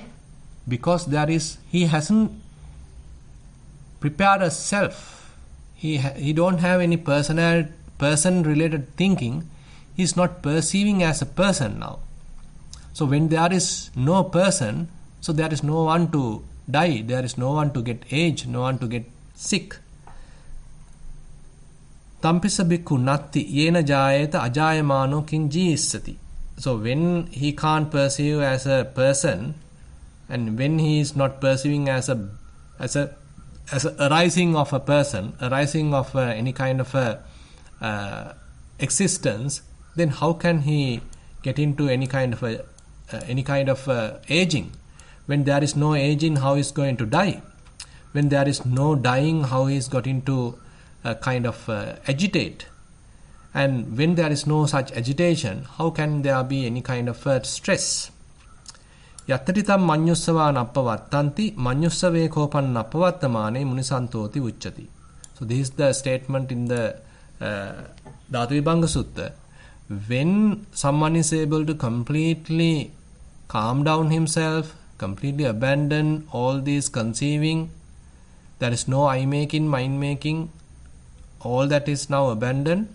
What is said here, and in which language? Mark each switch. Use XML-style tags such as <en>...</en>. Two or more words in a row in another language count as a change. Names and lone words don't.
<en>Because he hasn't prepared a self. He don't have any person related thinking. He is not perceiving as a person now. So when there is no person, so there is no one to die, there is no one to get aged, no one to get sick.</en> <pi>Tampisa bhikkhu natti yena jayeta ajayamano king jiyissati.</pi> <en>So when he can't perceive as a person, and when he is not perceiving as a arising of a person, arising of any kind of a existence, then how can he get into any kind of aging? When there is no aging, how is going to die? When there is no dying, how he is going to kind of agitate? And when there is no such agitation, how can there be any kind of stress?</en> <pi>Yattatitam manyussava nappavattanti manyussave kopan nappavattamane munisantoti uchchati.</pi> <en>So this is the statement in the Dhatu Vibhanga Sutta. When someone is able to completely calm down himself, completely abandon all these conceiving, there is no I making, mind making, all that is now abandoned.</en>